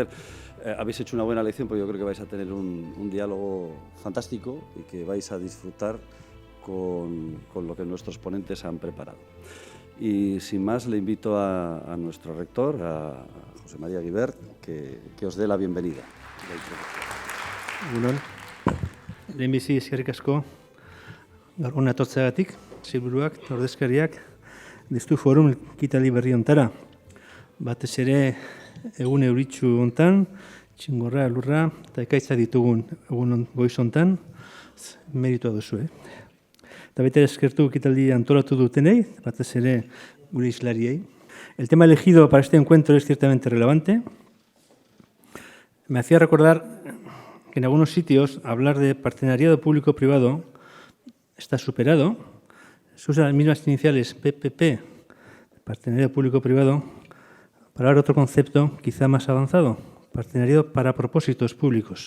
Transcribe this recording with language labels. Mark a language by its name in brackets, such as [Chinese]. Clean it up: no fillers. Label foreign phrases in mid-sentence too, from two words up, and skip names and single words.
[Spanish] Habéis hecho una buena lección, porque yo creo que vais a tener un diálogo fantástico y que vais a disfrutar con lo que nuestros ponentes han preparado. Y sin más le invito a nuestro rector, a José María Guibert, que os dé la bienvenida. [Basque] Egunon, lehenbizi eskerrik asko gaur hona etortzeagatik, sailburuak, ordezkariak, Deusto Forum ekitaldi berri hontara. Batez ere egun euritsu hontan, txingorra, lurra eta ekaitza ditugun egun goiz hontan, meritua duzu, Eta baita eskertu ekitaldi antolatu dutenei, batez ere gure islariei. [Spanish] El tema elegido para este encuentro es ciertamente relevante. Me hacía recordar que en algunos sitios hablar de partenariado público-privado está superado. Se usan las mismas iniciales PPP, partenariado público-privado, para hablar de otro concepto quizá más avanzado, partenariado para propósitos públicos.